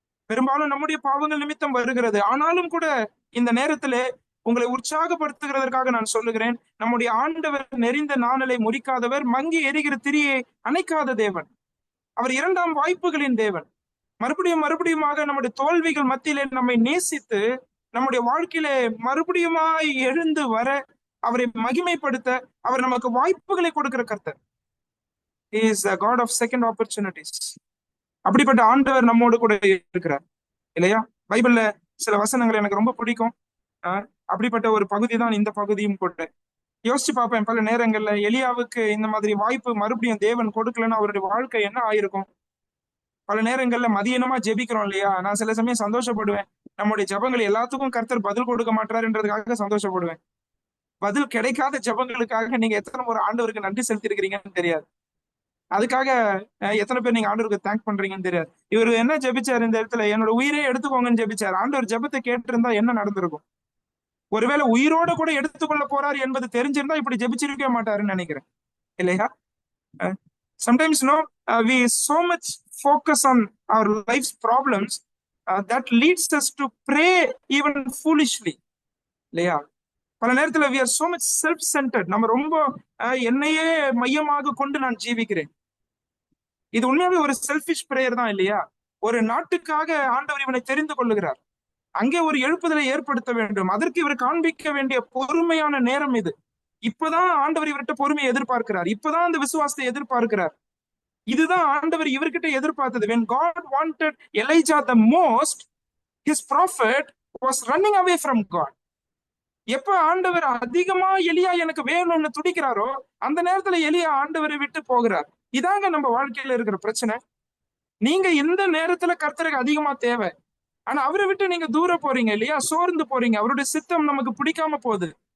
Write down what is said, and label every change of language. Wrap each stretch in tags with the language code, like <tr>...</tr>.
<ta>பெரும்பாலும் நம்முடைய பாவங்கள் நிமித்தம் வருகிறது. ஆனாலும் கூட இந்த நேரத்திலே உங்களை உற்சாகப்படுத்துகிறதற்காக நான் சொல்லுகிறேன், நம்முடைய ஆண்டவர் நெறிந்த நாணலை முறிக்காதவர், மங்கி எரிகிற திரியை அணைக்காத தேவன். அவர் இரண்டாம் வாய்ப்புகளின் தேவன். மறுபடியுமாக நம்முடைய தோல்விகள் மத்தியிலே நம்மை நேசித்து நம்முடைய வாழ்க்கையிலே மறுபடியுமாய் எழுந்து வர, அவரை மகிமைப்படுத்த அவர் நமக்கு வாய்ப்புகளை கொடுக்கிற கர்த்தர்.</ta> <en>He is a God of second opportunities.</en> <ta>அப்படிப்பட்ட ஆண்டவர் நம்மோடு கூட இருக்கிறார் இல்லையா? பைபிள்ல சில வசனங்கள் எனக்கு ரொம்ப பிடிக்கும். அப்படிப்பட்ட ஒரு பகுதி தான் இந்த பகுதியும் கூட. யோசிச்சு பார்ப்பேன், பல நேரங்கள்ல எலியாவுக்கு இந்த மாதிரி வாய்ப்பு மறுபடியும் தேவன் கொடுக்கலன்னா அவருடைய வாழ்க்கை என்ன ஆயிருக்கும்? பல நேரங்கள்ல மதியனமா ஜெபிக்கிறோம் இல்லையா? நான் சில சமயம் சந்தோஷப்படுவேன், நம்முடைய ஜபங்கள் எல்லாத்துக்கும் கர்த்தர் பதில் கொடுக்க மாட்டாருன்றதுக்காக சந்தோஷப்படுவேன். பதில் கிடைக்காத ஜபங்களுக்காக நீங்க எத்தனை ஒரு ஆண்டவருக்கு நன்றி செலுத்திருக்கிறீங்கன்னு தெரியாது. அதுக்காக எத்தனை பேர் நீங்க ஆண்டவருக்கு தேங்க் பண்றீங்கன்னு தெரியாது. இவர் என்ன ஜெபிச்சார் இந்த இடத்துல? என்னோட உயிரே எடுத்துக்கோங்கன்னு ஜெபிச்சார். ஆண்டவர் ஜெபத்தை கேட்டிருந்தா என்ன நடந்திருக்கும்? ஒருவேளை உயிரோட கூட எடுத்துக்கொள்ள போறாரு என்பது தெரிஞ்சிருந்தா இப்படி ஜெபிச்சிருக்கவே மாட்டாருன்னு நினைக்கிறேன் இல்லையா?</ta> <en>Sometimes we so much focus on our life's problems that leads us to pray even foolishly</en> <ta>இல்லையா? பல நேரத்துல</ta> <en>we are so much self-centered.</en> <ta>நம்ம ரொம்ப என்னையே மையமாக கொண்டு நான் ஜீவிக்கிறேன். இது உண்மையாவே ஒரு</ta> <en>selfish prayer</en> <ta>தான் இல்லையா? ஒரு நாட்டுக்காக ஆண்டவர் இவனை தெரிந்து கொள்ளுகிறார். அங்கே ஒரு எழுப்புதலை ஏற்படுத்த வேண்டும். அதற்கு இவர் காண்பிக்க வேண்டிய பொறுமையான நேரம் இது. இப்பதான் ஆண்டவர் இவர்கிட்ட பொறுமையை எதிர்பார்க்கிறார். இப்பதான் அந்த விசுவாசத்தை எதிர்பார்க்கிறார். இதுதான் ஆண்டவர் இவர்கிட்ட எதிர்பார்த்தது.</ta> <en>When God wanted Elijah the most, his prophet was running away from God.</en> <ta>எப்ப ஆண்டவர் அதிகமா எலியா எனக்கு வேணும்னு துடிக்கிறாரோ அந்த நேரத்துல எலியா ஆண்டவரை விட்டு போகிறார். இதாங்க நம்ம வாழ்க்கையில இருக்கிற பிரச்சனை. நீங்க எந்த நேரத்துல கர்த்தருக்கு அதிகமா தேவை, ஆனா அவரை விட்டு நீங்க தூர போறீங்க இல்லையா, சோர்ந்து போறீங்க, அவருடைய சித்தம் நமக்கு பிடிக்காம போகுது.</ta>